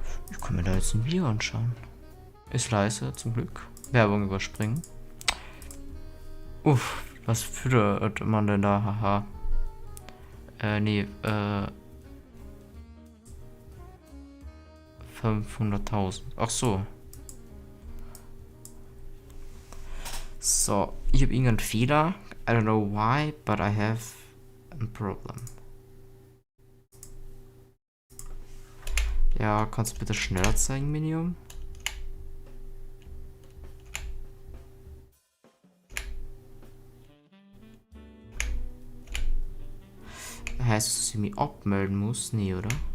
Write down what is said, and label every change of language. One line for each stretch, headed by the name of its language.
German: Ich kann mir da jetzt ein Video anschauen. Ist leise, zum Glück. Werbung überspringen. Uff, was füttert man denn da? Haha. Nee, 500.000. Ach so. So, ich habe irgendeinen Fehler.
English: I don't know why, but I have a problem.
German: Ja, kannst du bitte schneller zeigen, Minium? Heißt, dass ich mich abmelden muss? Nee, oder?